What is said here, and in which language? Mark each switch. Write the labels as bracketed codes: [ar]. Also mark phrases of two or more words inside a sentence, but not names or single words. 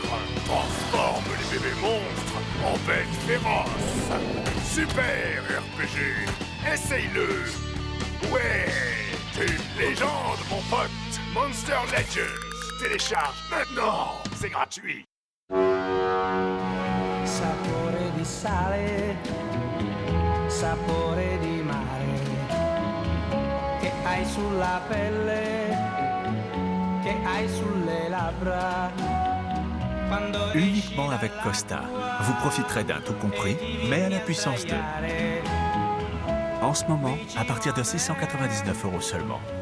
[fr] Transforme les bébés monstres en bêtes féroces. Super RPG. Essaye-le. Ouais, t'es une légende, mon pote. Monster Legends. Télécharge maintenant. C'est gratuit. [it] Sapore di sale, sapore di mare, che hai sulla pelle, che hai sulle labbra. [fr] Uniquement avec Costa, vous profiterez d'un tout compris, mais à la puissance 2. En ce moment, à partir de 699 € seulement.